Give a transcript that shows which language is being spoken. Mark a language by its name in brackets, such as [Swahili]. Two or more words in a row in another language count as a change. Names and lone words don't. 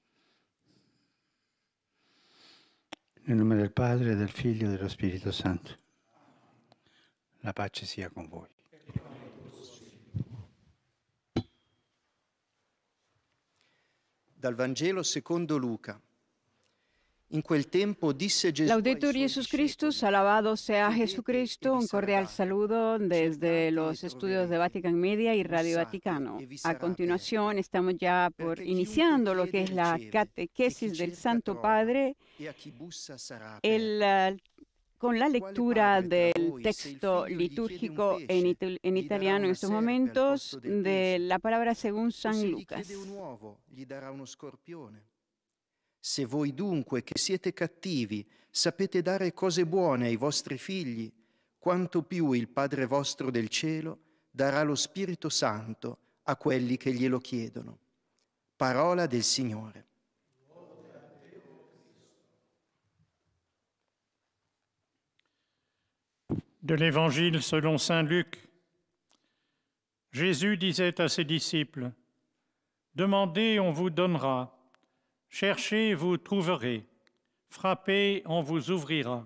[Italian] Nel nome del Padre, del Figlio e dello Spirito Santo. La pace sia con voi. Dal Vangelo secondo Luca. In quel tempo disse Gesù [Latin] Laudetur Jesus Christus, [Spanish] alabado sea Jesucristo. Un cordial saludo desde los estudios de Vatican Media y Radio Vaticano. A continuación, estamos ya iniciando lo que es la catequesis del Santo Padre, con la lectura del texto litúrgico en italiano en estos momentos de la palabra según San Lucas. [Italian] Se voi dunque, che siete cattivi, sapete dare cose buone ai vostri figli, quanto più il Padre vostro del cielo darà lo Spirito Santo a quelli che glielo chiedono. Parola del Signore. [French] De l'Évangile selon saint Luc. Jésus disait à ses disciples, « Demandez, on vous donnera. Cherchez, vous trouverez. Frappez, on vous ouvrira.